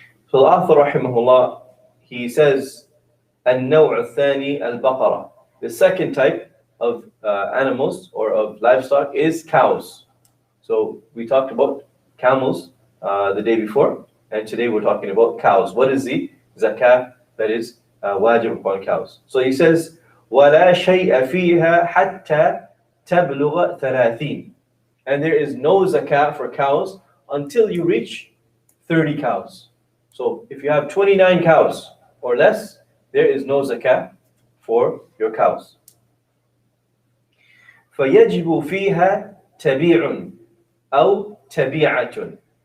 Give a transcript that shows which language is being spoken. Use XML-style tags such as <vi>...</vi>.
<en>So the author, rahimahullah, he says,</en> <ar>النوع الثاني البقرة.</ar> <en>The second type of animals or of livestock is cows. So we talked about camels the day before, and today we're talking about cows. What is the zakat that is wajib upon cows? So he says,</en> <ar>وَلَا شَيْءَ فِيهَا حَتَّى تَبْلُغَ ثَلَاثِينَ.</ar> <en>And there is no zakat for cows until you reach 30 cows. So if you have 29 cows or less, there is no zakat for your cows.</en> <ar>فَيَجِبُ فِيهَا تَبِيعٌ أَوْ تَبِيعَةٌ.</ar>